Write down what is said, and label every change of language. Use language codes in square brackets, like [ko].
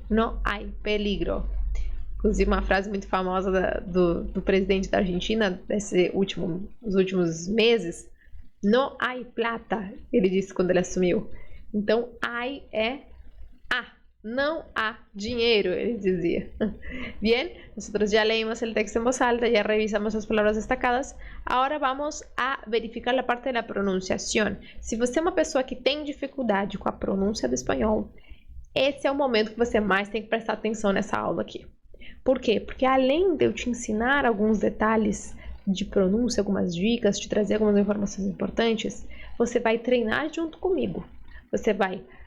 [pt] Não há peligro. Inclusive, uma frase muito famosa do presidente da Argentina, nos últimos meses, [es] no hay plata, [pt] ele disse quando ele assumiu. Então, hay é há, não há dinheiro, ele dizia. [es] Bien, nosotros ya leímos el texto en voz alta, ya revisamos las palabras destacadas. [pt] Ahora vamos a verificar a parte da pronunciação. Se você é uma pessoa que tem dificuldade com a pronúncia do espanhol, esse é o momento que você mais tem que prestar atenção nessa aula aqui. Por quê? Porque além de eu te ensinar alguns detalhes de pronúncia, algumas dicas, te trazer algumas informações importantes, você vai treinar junto comigo. Você vai